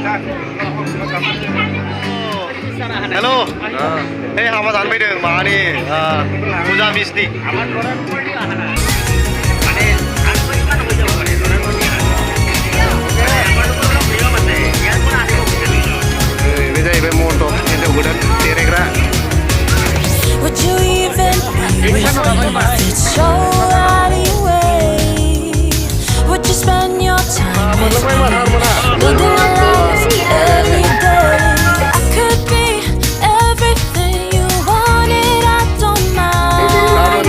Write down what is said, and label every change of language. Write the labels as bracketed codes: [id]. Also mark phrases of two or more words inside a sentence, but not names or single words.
[brx] हेल' हे हाबा जानो फैदों माबानि फुजा मिसनि बे जाहैबाय मन्टप हिन्जाव गोदान देलायग्रा [en] Would you even be with me if it's so anyway? Would you spend your time with me, living a life every day? I could be everything you wanted, I don't mind.